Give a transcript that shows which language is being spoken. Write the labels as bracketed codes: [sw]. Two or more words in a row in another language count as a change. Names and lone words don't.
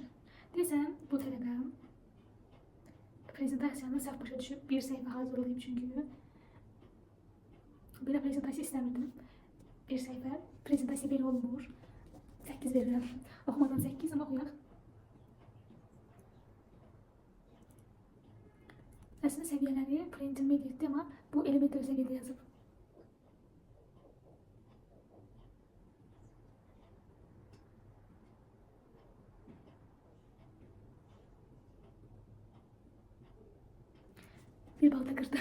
[az] Desəm bu tələbəm prezentasiyanı səhv başa düşüb bir səhifə hazırlayıb çünki. Belə prezentasiya istəmirdim. Bir səhifə. Prezentasiya belə olmur. 8 verirəm. Oxumadan 8 ama oxuyaq. [tr] Aslında seviyeleri pre-intermediate ama bu elementary seviyede yazıp. Bir balta kırdım.